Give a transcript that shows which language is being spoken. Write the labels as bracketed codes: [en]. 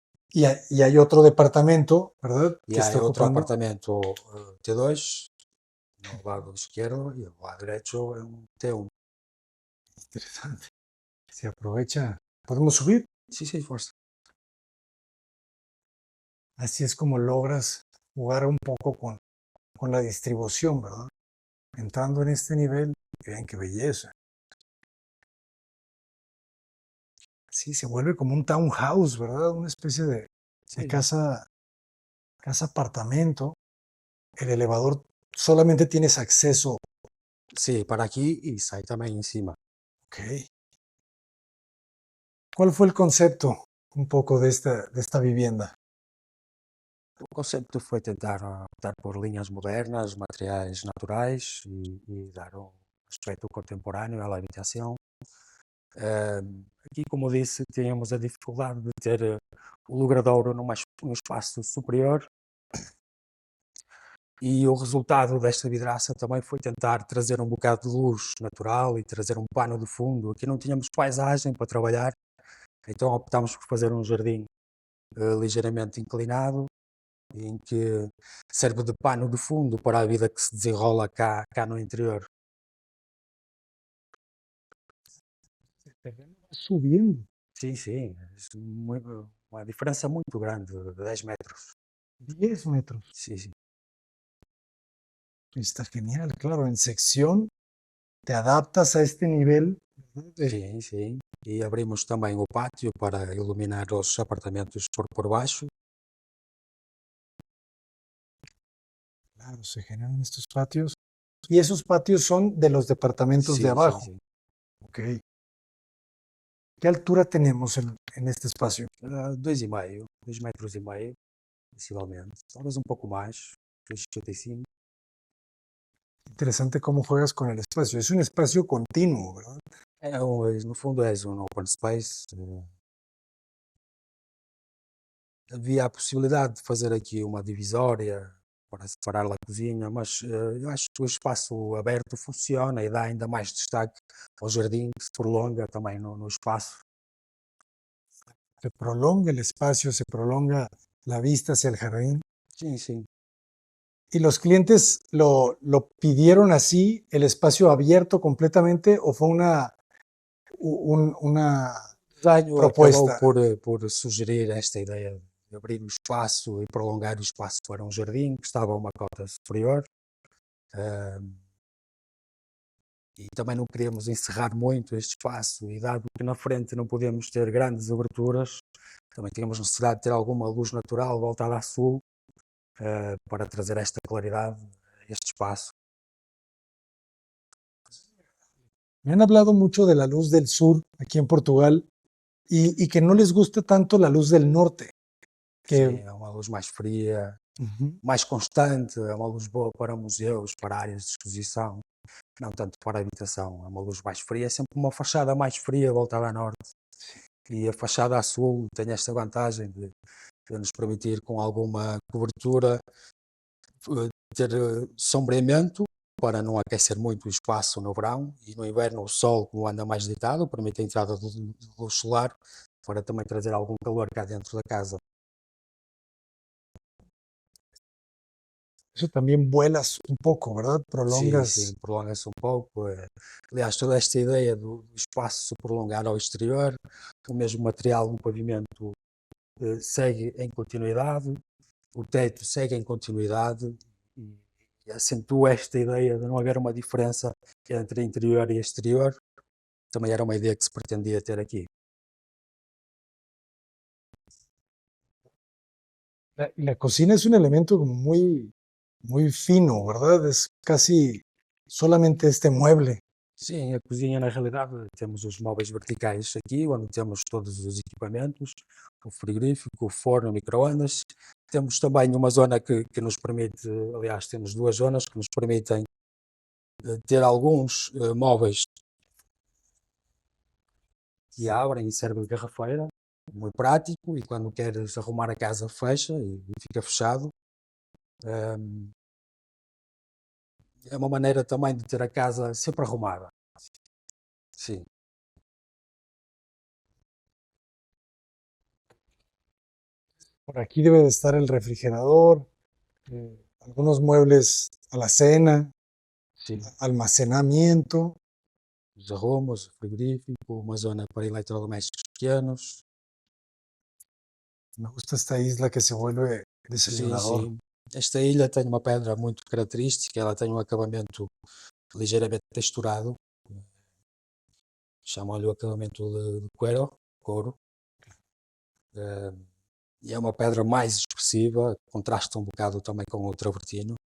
[es] Y hay otro departamento, ¿verdad? [pt] E Que há está outro ocupando. apartamento T2 no lado esquerdo e o lado derecho é um T1. [es] Interesante. Se aprovecha. ¿Podemos subir? [pt] Sim, força. [es] Así es como logras jugar un poco con la distribución, ¿verdad? Entrando en este nivel, vean qué belleza. Sí, se vuelve como un townhouse, ¿verdad? Una especie de [pt] Sim. [es] casa apartamento. El elevador solamente tienes acceso. [pt] Sim, para aqui e sai também em cima. Ok. [es] ¿Cuál fue el concepto un poco de esta vivienda? [pt] O concepto foi tentar optar por linhas modernas, materiais naturais e dar um aspecto contemporâneo à habitação. Aqui, como disse, tínhamos a dificuldade de ter o logradouro num espaço superior e o resultado desta vidraça também foi tentar trazer um bocado de luz natural e trazer um pano de fundo. Aqui não tínhamos paisagem para trabalhar, então optámos por fazer um jardim ligeiramente inclinado, em que serve de pano de fundo para a vida que se desenrola cá no interior. [es] terreno va subiendo. [pt] Sim, sim, uma diferença muito grande, de 10 metros. 10 metros. Sim, sim. [es] Está genial, claro, en sección te adaptas a este nivel, ¿verdad? [pt] Sim, sim. E abrimos também o pátio para iluminar os apartamentos por baixo. [es] Claro, se generan estos patios. Y esos patios son de los departamentos de [pt] Sim, sim, [es] abajo. [pt] sim. Ok. [es] ¿Qué altura tenemos en este espacio? [pt] 2,5, 2,5 metros, possivelmente. Talvez um pouco mais, 2,55. [es] Interesante cómo juegas con el espacio. Es un espacio continuo, ¿verdad? [pt] No fundo és um open space. Havia a possibilidade de fazer aqui uma divisória para separar a cozinha, mas eu acho que o espaço aberto funciona e dá ainda mais destaque ao jardim, que se prolonga também no espaço. [es] Se prolonga el espacio, se prolonga la vista hacia el jardín. [pt] Sim, sim. [es] ¿Y los clientes lo pidieron así, el espacio abierto completamente, o fue una [pt] O desenho acabou [es] propuesta? [pt] por sugerir esta ideia de abrir o espaço e prolongar o espaço para um jardim que estava a uma cota superior. ah, e também não queríamos encerrar muito este espaço, e dado que na frente não podemos ter grandes aberturas, também tínhamos necessidade de ter alguma luz natural voltada a sul, para trazer esta claridade a este espaço. [es] Me han hablado mucho de la luz del sur aquí en Portugal y que no les gusta tanto la luz del norte, que [pt] Sim, é uma luz mais fria, Ujú. mais constante, é uma luz boa para museus, para áreas de exposição, não tanto para a habitação. É uma luz mais fria, é sempre uma fachada mais fria voltada a norte. E a fachada a sul tem esta vantagem de nos permitir, com alguma cobertura, ter sombreamento para não aquecer muito o espaço no verão, e no inverno o sol, como anda mais deitado, permite a entrada de luz solar para também trazer algum calor cá dentro da casa. [es] eso también vuelas un poco, ¿verdad? [pt] Sim, [es] Prolongas. [pt] sim, prolonga-se um pouco. Aliás, toda esta ideia do espaço se prolongar ao exterior, o mesmo material no pavimento segue em continuidade, o teto segue em continuidade, e acentua esta ideia de não haver uma diferença entre interior e exterior. Também era uma ideia que se pretendia ter aqui. [es] La cocina es un elemento como muy fino, ¿verdad? Es casi solamente este mueble. [pt] Sim, a cozinha, na realidade, temos os móveis verticais aqui, onde temos todos os equipamentos, o frigorífico, o forno, o micro-ondas. Temos também uma zona que nos permite, aliás, temos duas zonas que nos permitem ter alguns móveis que abrem e servem de garrafeira, muito prático, e quando queres arrumar a casa fecha e fica fechado. Ehm, É uma maneira também de ter a casa sempre arrumada. Sim. [es] Por aquí debe de estar el refrigerador, algunos muebles a la cena, [pt] Sim. [es] almacenamiento. [pt] Os arrumos, o frigorífico, uma zona para eletrodomésticos pequenos. [es] Me gusta esta isla que se vuelve [pt] Sim, [es] desayunador. [pt] sim. Esta ilha tem uma pedra muito característica, ela tem um acabamento ligeiramente texturado. Chamam-lhe o acabamento de cuero, couro. Eh, e é uma pedra mais expressiva, contrasta um bocado também com o travertino.